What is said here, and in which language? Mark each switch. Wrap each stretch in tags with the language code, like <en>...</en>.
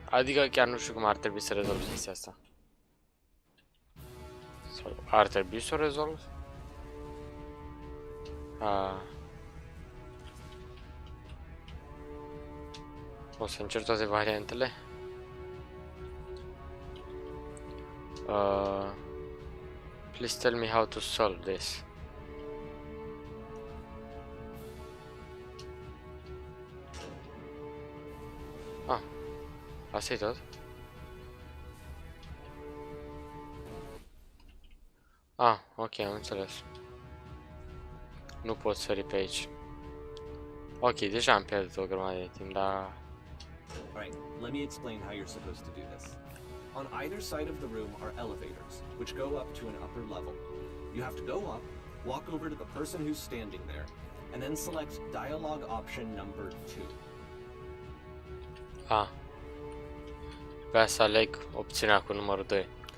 <ro>Adică chiar nu știu cum ar trebui să rezolv chestia asta. Sau ar trebui să o rezolv? O să încerc toate variantele.</ro> <en>Please tell me how to solve this.</en> <ro>Asta e tot? Ok, am înțeles. Nu pot sări pe aici. Ok, deja am pierdut o grămadă de timp, dar...</ro> <en>Alright, let me explain how you're supposed to do this. On either side of the room are elevators, which go up to an upper level. You have to go up, walk over to the person who's standing there, and then select dialogue option number 2.</en> <ro>Vreau să aleg opțiunea cu numărul 2.</ro>